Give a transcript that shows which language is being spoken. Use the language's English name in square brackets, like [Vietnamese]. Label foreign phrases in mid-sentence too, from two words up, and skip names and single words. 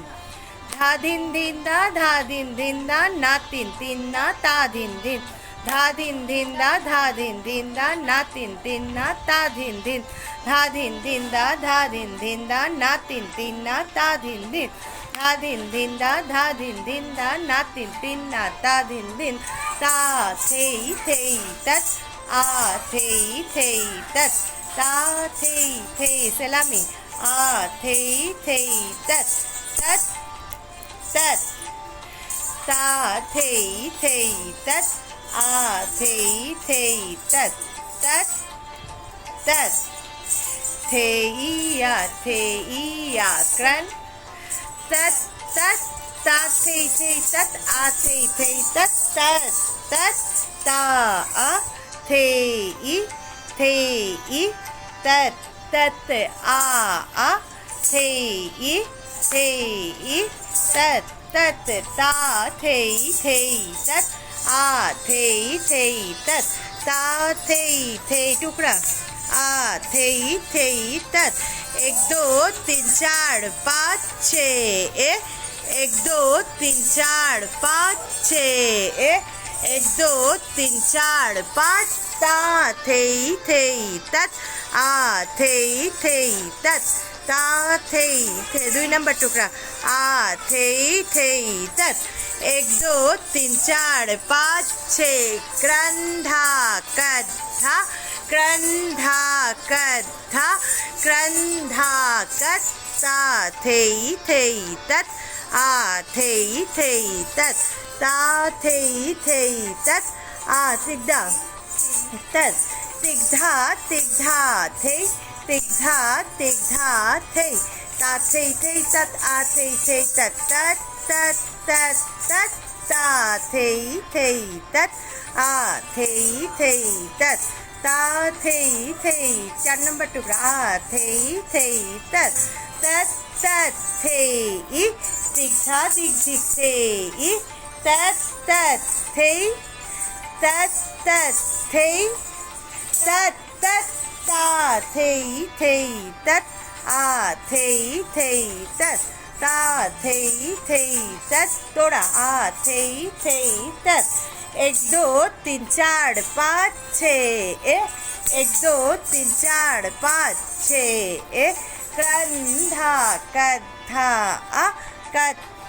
[Hindi] धा धिन धिन धा धिन धा ना तिन तिन ना ता धिन धिन धा धिन धा ना तिन तिन ना ता धिन धिन धा धिन धा ना तिन तिन ना ता धिन धिन धा धिन धा ना तिन तिन ना ता धिन धिन ता थे तत आ थे तत ता थे सलामी आ थे तत तत तत ता थे तत आ थे तत तत तत थे क्रन तत तत ता थे तत आ थे तत तत तत ता आ थे तत तत आ थे तत तत ता थे तत आ थे तत ता थे टुकड़ा आ थे तत 1 2 3 4 5 6 1 2 3 4 5 6 1 2 3 4 5 ता थे तत आ थे तत ता थे 2 नंबर टुकड़ा आ थे तत 1 2 3 4 5 6 क्रंधा कद्धा क्रंधा कद्धा क्रंधा कद्धा थे तत आ थे तत ता थे तत आ तिग्धा तत तिग्धा थे तिग्धा थे ता थे तत आ थे तत तत तत तत तत ता थे तत आ थे तत ता थे 4 नंबर टुकड़ा आ थे तत तत तत थे तिग्धा दिग थे तत थे तत थे तत तत ता थे तत आ थे तत ता थे तत तोड़ा आ थे तत 1 2 3 4 5 6 1 2 3 4 5 6 क्रंधा कद्धा आ कद